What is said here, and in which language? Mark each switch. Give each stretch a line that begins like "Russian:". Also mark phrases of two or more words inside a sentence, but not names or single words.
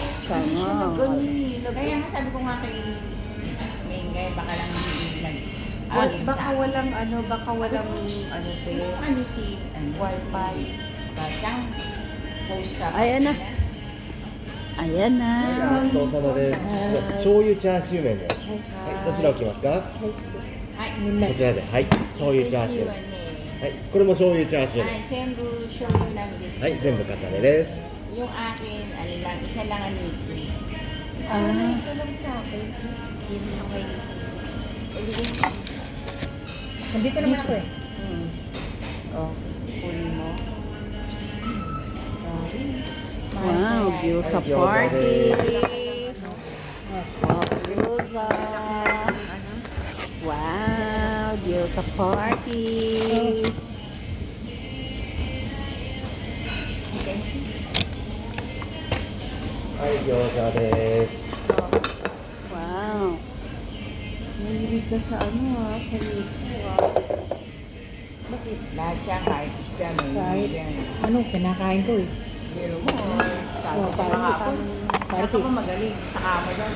Filipino: Hindi siya nag-ano eh. Kaya nga sabi ko nga kay Mengay, baka lang hindi nag... Baka walang ano, baka walang ano to eh. Ano si... Ano, Wi-Fi. Bajang post sa... Ayan na. Ayan na.
Japanese: ごちそうさまです。醤油チャーシュー麺です。はい、どちら置きますか？はい。こちらで、はい、醤油チャーシュー。ははい、これも醤油チャーシューい、麺。全部醤油なんですけど、はい、全部固めです。
Filipino: yung akin, ano lang, isa lang ang liquid. Ito lang sa akin. Yun lang kayo. Nandito naman ako eh. Oh, full mo. Wow, view sa party. Wow, view sa... Wow, view sa party.
Japanese: はい、餃子です。 Wow.
Filipino: Mahilig ka sa ano sa lipo Bakit? Lahat siya, kahit isda, may Kahit- yan. Ano, kinakain ko eh. Pero mo, sabi ko parang- kahapon, parang- ako magaling sa kama dyan.